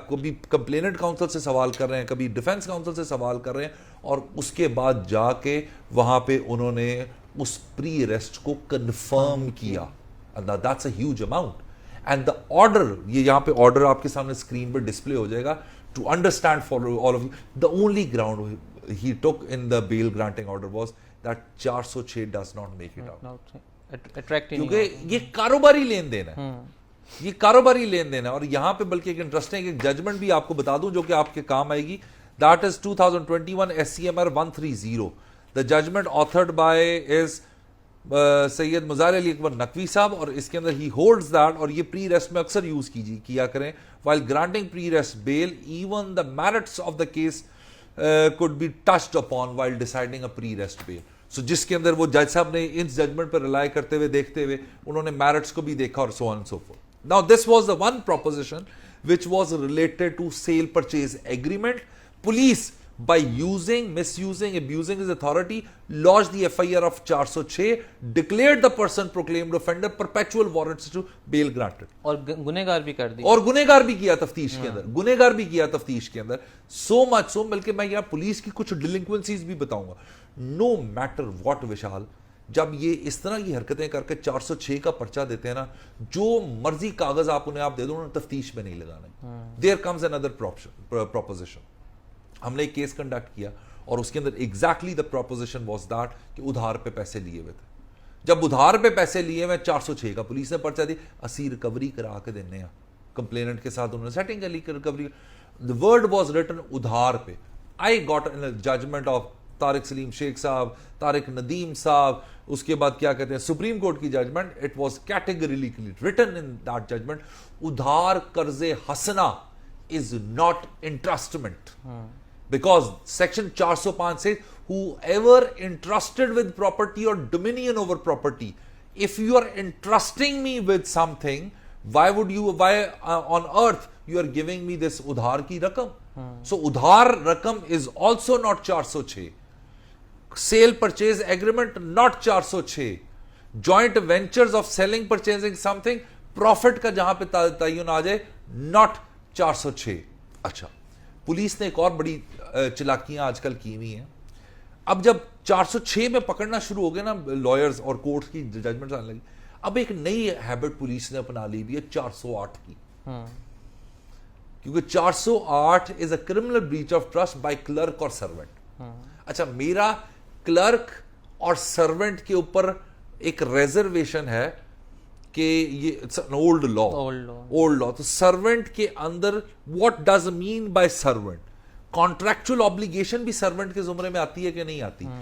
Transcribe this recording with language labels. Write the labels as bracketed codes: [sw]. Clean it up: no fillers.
[ur] کبھی complainant council سے سوال کر رہے ہیں, کبھی ڈیفنس کاؤنسل سے سوال کر رہے ہیں, اور اس کے بعد جا کے وہاں پہ انہوں نے اس پری ریسٹ کو کنفرم کیا. [en] That's a huge amount. And the order, [ur] یہ یہاں پہ آرڈر آپ کے سامنے اسکرین پہ ڈسپلے ہو جائے گا. [en] To understand for all of you, the only ground he took in the bail granting order was that 406 does not make it out. [ur] کیونکہ یہ کاروباری لین دین ہے, یہ کاروباری لین دین ہے. اور یہاں پہ بلکہ ایک انٹرسٹنگ ایک ججمنٹ بھی آپ کو بتا دوں جو کہ آپ کے کام آئے گی. [en] That is 2021 SCMR 130. The judgment authored by is Syed Mazahir Ali Akbar Naqvi صاحب, [ur] اور اس کے اندر ہی ہولڈز دیٹ, اور یہ پری ریسٹ میں اکثر یوز کیا کریں [en] while granting pre-rest bail, even the merits of the case could be touched upon while deciding a pre-rest bail. So [ur] جس کے اندر وہ جج صاحب نے اس ججمنٹ پر رلائے کرتے ہوئے دیکھتے ہوئے انہوں نے میرٹس کو بھی دیکھا, اور [en] so on and so forth. Now this was the one proposition which was related to sale purchase agreement. Police, by using, misusing, abusing his authority, lodged the FIR of 406, declared the person proclaimed offender, perpetual warrants to bail granted. [ur] اور گنہگار بھی کر دی, اور گنہگار بھی کیا تفتیش کے اندر, گنہگار بھی کیا تفتیش کے اندر. [en] so much so, [ur] بلکہ میں یہاں پولیس کی کچھ ڈیلنکوینسیز بھی بتاؤں گا. [en] no matter what [ur] وشال, جب یہ اس طرح کی حرکتیں کر کے 406 کا پرچہ دیتے ہیں نا, جو مرضی کاغذ آپ انہیں آپ دے دو, انہیں تفتیش میں نہیں لگانا. [en] there comes another proposition. [ur] ہم نے ایک کیس کنڈکٹ کیا, اور اس کے اندر [en] exactly the proposition was that [ur] کہ ادھار پہ پیسے لیے ہوئے تھے. جب ادھار پہ پیسے لیے ہوئے 406 کا پولیس نے پرچہ دی, اسی ریکوری کرا کے دینے ہیں کمپلیننٹ کے ساتھ, انہوں نے سیٹنگ کر لی recovery. [en] the word was written [ur] ادھار پہ. [en] I got a judgment of Tariq Saleem Sheikh صاحب, طارق ندیم صاحب, [ur] اس کے بعد کیا کہتے ہیں سپریم کورٹ کی judgment. [en] it was categorically written in that judgment, [ur] ادھار قرض حسنہ [en] is not entrustment. Because section 405 says whoever entrusted with property or dominion over property, if you are entrusting me with something, why on earth you are giving me this [ur] ادھار کی رقم. [en] So ادھار رقم is also not 406. Sale purchase agreement not 406. Joint ventures of selling purchasing something, profit [ur] کا جہاں پہ تعین آ جائے [en] not 406. [ur] اچھا, police نے ایک اور بڑی چلاکیاں آج کل کی ہوئی ہیں. اب جب 406 میں پکڑنا شروع ہو گئے نا لائرز اور کورٹ کی ججمنٹ آنے لگی, اب ایک نئی ہیبٹ پولیس نے اپنا لی بھی ہے 408 کی. [en] کیونکہ 408 is a criminal breach of trust by clerk اور servant. [ur] اچھا, میرا کلرک اور سرونٹ کے اوپر ایک ریزرویشن ہے کہ یہ اولڈ لا, تو سرونٹ کے اندر [en] what does mean by servant, [ur] contractual obligation بھی سرونٹ کے زمرے میں آتی ہے کہ نہیں آتی.